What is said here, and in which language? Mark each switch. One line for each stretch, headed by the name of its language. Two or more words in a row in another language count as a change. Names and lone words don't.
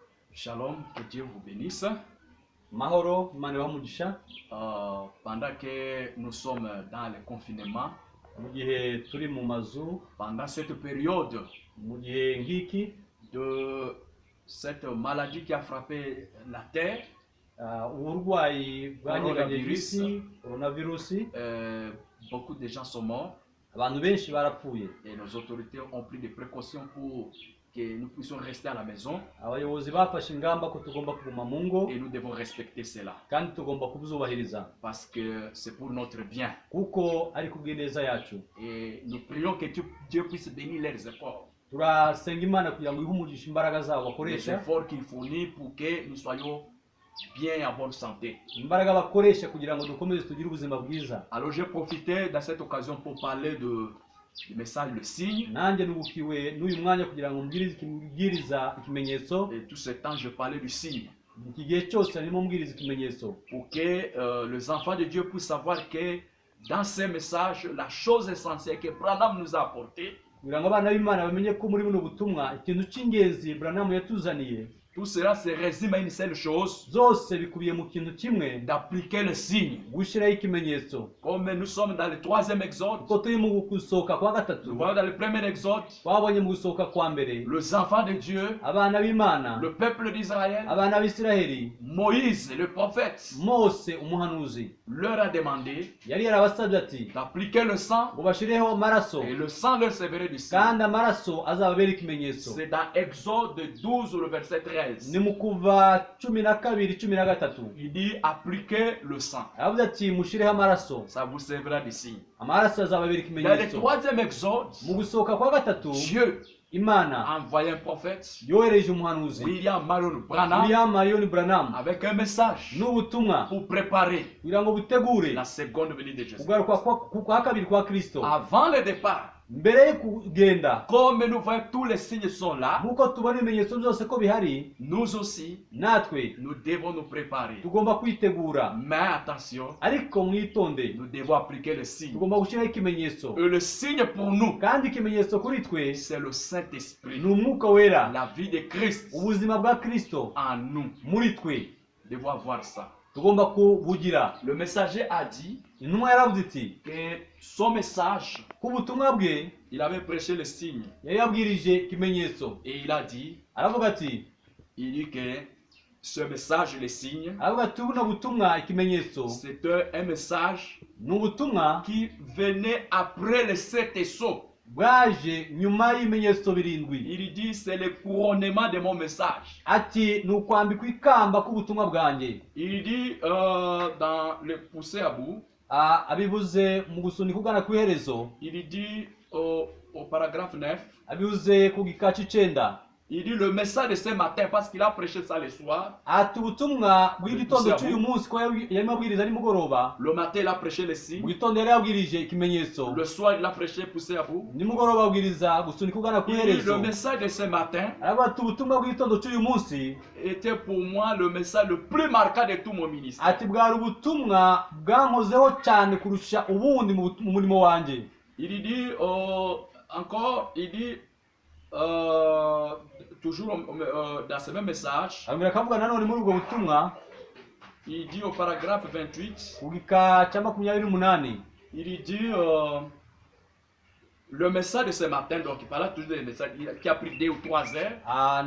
French: Shalom, que Dieu vous bénisse.
Kinyarwanda: Mahoro, Imana ibahe.
French: Pendant que nous sommes dans le confinement,
Kinyarwanda: mu gihe turi mu mazu,
French: pendant cette période
Kinyarwanda: mu gihe ngiki
French: de cette maladie qui a frappé la terre,
Kinyarwanda: uburwayi bwanyeganyije isi,
French: coronavirus, beaucoup de gens sont morts
Kinyarwanda: abantu benshi barapfuye,
French: et nos autorités ont pris des précautions pour que nous puissions rester à la maison,
Kinyarwanda: abayobozi bafashe ingamba ko tugomba kuguma mu ngo
French: et nous devons respecter cela
Kinyarwanda: kandi tugomba kubuzubahiriza
French: parce que c'est pour notre bien.
Kinyarwanda: kuko ari kubw'ineza yacu.
French: Et nous prions que Dieu puisse bénir leurs efforts,
Kinyarwanda: Turasenga Imana kugira ngo ihe umugisha imbaraga zabo
French: les
Kinyarwanda: bakoresha,
French: efforts qu'ils fournissent pour que nous soyons bien et en bonne santé.
Kinyarwanda: imbaraga bakoresha kugira ngo dukomeze tugire ubuzima bwiza.
French: Alors j'ai profité de cette occasion pour parler du message, le signe.
Kinyarwanda: Nanjye nubukiwe n'uyu mwanya kugira ngo mbwiriza ikimenyetso.
French: Et tout ce temps je parlais du signe
Kinyarwanda: Iki gihe cyose arimo mbwiriza ikimenyetso
French: pour que les enfants de Dieu puissent savoir que dans ces messages, la chose essentielle que Branham nous a apportée,
Kinyarwanda: kugira ngo abana b'Imana bamenye ko muri buno butumwa ikintu cy'ingenzi Branham yatuzaniye
French: tout cela se résume à une seule chose,
Kinyarwanda: zose bikubiye mu kintu kimwe,
French: d'appliquer le signe.
Kinyarwanda: gushyiraho ikimenyetso.
French: Comme nous sommes dans le 3e exode,
Kinyarwanda: Uko turi mu gusohoka kwa
French: nous
Kinyarwanda: gatatu,
French: voyons dans le 1er exode,
Kinyarwanda: twabonye mu gusohoka kwa mbere
French: les enfants de Dieu,
Kinyarwanda: abana b'Imana,
French: le peuple d'Israël,
Kinyarwanda: abana b'Isiraheli,
French: Moïse, le prophète,
Kinyarwanda: Mose umuhanuzi
French: leur a demandé
Kinyarwanda: yari yarabasabye ati
French: d'appliquer le sang,
Kinyarwanda: ngo bashireho amaraso
French: et le sang leur servirait du signe.
Kinyarwanda: kandi amaraso azababera ikimenyetso.
French: C'est dans Exode 12, le verset 13.
Kinyarwanda: Ni mu kuva 12:13
French: Il dit appliquez le sang,
Kinyarwanda: aravuze ati mushireho amaraso,
French: ça vous servira du signe.
Kinyarwanda: amaraso azababera
French: Dans le
Kinyarwanda: ikimenyetso.
French: 3e exode,
Kinyarwanda: Mu gusohoka kwa gatatu
French: Dieu
Kinyarwanda: Imana
French: a envoyé un prophète,
Kinyarwanda: yohereje umuhanuzi
French: William Marion Branham,
Kinyarwanda: William Marion Branham
French: avec un message
Kinyarwanda: n'ubutumwa
French: pour préparer
Kinyarwanda: kugira ngo butegure
French: la seconde venue de Jésus.
Kinyarwanda: kugaruka kwa kabiri kwa Kristo.
French: Avant le départ,
Kinyarwanda: Mbere yo kugenda,
French: comme nous voyons tous les signes sont là,
Kinyarwanda: nk'uko tubona ibimenyetso byose ko bihari,
French: nous aussi,
Kinyarwanda: natwe
French: nous devons nous préparer.
Kinyarwanda: tugomba kwitegura.
French: Mais attention,
Kinyarwanda: Ariko mwitonde,
French: nous devons appliquer le signe.
Kinyarwanda: tugomba gushyiraho ikimenyetso.
French: Et le signe pour nous,
Kinyarwanda: Kandi ikimenyetso kuri twe
French: c'est le Saint-Esprit,
Kinyarwanda: ni umwuka wera,
French: la vie de Christ
Kinyarwanda: ubuzima bwa Kristo
French: en nous.
Kinyarwanda: muri twe.
French: Nous devons avoir ça.
Kinyarwanda: Tugomba kubugira.
French: Le messager a dit
Kinyarwanda: Intumwa yaravuze iti
French: que son message,
Kinyarwanda: ku butumwa bwe
French: il avait prêché le signe.
Kinyarwanda: yari yabwirije ikimenyetso.
French: Et il a dit,
Kinyarwanda: Aravuga ati
French: il dit que ce message, le signe,
Kinyarwanda: aravuga ati buno butumwa ikimenyetso
French: c'est un message
Kinyarwanda: ni ubutumwa
French: qui venait après les 7 sceaux.
Kinyarwanda: bwaje nyuma y'ibimenyetso birindwi.
French: Il dit, c'est le couronnement de mon message.
Kinyarwanda: Ati ni ukwambikwa ikamba k'ubutumwa bwanjye.
French: Il dit dans le poussé à bout,
Kinyarwanda: Abivuze mu gusunika ugana ku iherezo,
French: il dit au paragraphe 9,
Kinyarwanda: abivuze ku gika cy'icenda.
French: il dit le message de ce matin, parce qu'il a prêché ça le soir.
Kinyarwanda: Ati ubutumwa bw'igitondo cy'uyu munsi ko yarimo abwiriza nimugoroba.
French: Le matin, il a prêché le
Kinyarwanda: Mu
French: signe.
Kinyarwanda: gitondo yari yabwirije ikimenyetso,
French: Le soir, il a prêché poussé à bout.
Kinyarwanda: nimugoroba abwiriza gusunika ugana ku
French: Il dit le
Kinyarwanda: iherezo.
French: message de ce matin
Kinyarwanda: Aravuga ati ubutumwa bw'igitondo cy'uyu munsi
French: était pour moi le message le plus marquant de tout mon ministère.
Kinyarwanda: ati bwari ubutumwa bwankozeho cyane kurusha ubundi mu murimo wanjye.
French: Il dit encore, il dit toujours dans ce même message,
Kinyarwanda: Arongera akavuga nanone muri ubwo butumwa
French: il dit au paragraphe 28,
Kinyarwanda: ku gika cya 28,
French: il dit le message de ce matin, donc il parle toujours des messages qui a pris 2 ou 3 heures.